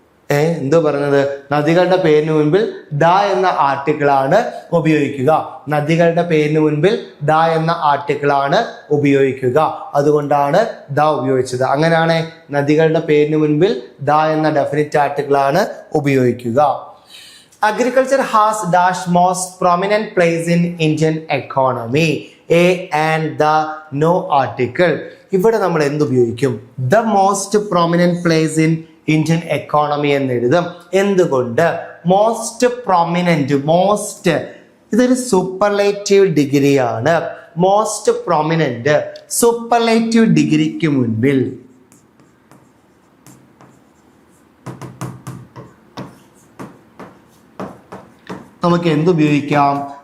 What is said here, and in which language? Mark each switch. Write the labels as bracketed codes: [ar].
[ml] എന്തോ പറഞ്ഞത്? നദികളുടെ പേരിന് മുൻപിൽ ദ എന്ന ആർട്ടിക്കിൾ ആണ് ഉപയോഗിക്കുക. നദികളുടെ പേരിന് മുൻപിൽ ദ എന്ന ആർട്ടിക്കിൾ ആണ് ഉപയോഗിക്കുക. അതുകൊണ്ടാണ് ദ ഉപയോഗിച്ചത്. അങ്ങനെയാണ് നദികളുടെ പേരിന് മുൻപിൽ ദ എന്ന ഡെഫിനിറ്റ് ആർട്ടിക്കിൾ ആണ് ഉപയോഗിക്കുക. [en] Agriculture has dash most prominent place in Indian economy. A and the no article. [ml] ഇവിടെ നമ്മൾ എന്തുപയോഗിക്കും? [en] The most prominent place in Indian economy [ml] എന്ന് എഴുതും. എന്തുകൊണ്ട്? മോസ്റ്റ് പ്രൊമിനന്റ്, മോസ്റ്റ് ഇതൊരു സൂപ്പർലേറ്റീവ് ഡിഗ്രി ആണ്. മോസ്റ്റ് പ്രൊമിനന്റ് സൂപ്പർലേറ്റീവ് ഡിഗ്രിക്ക് മുൻപിൽ നമുക്ക് എന്തുപയോഗിക്കാം?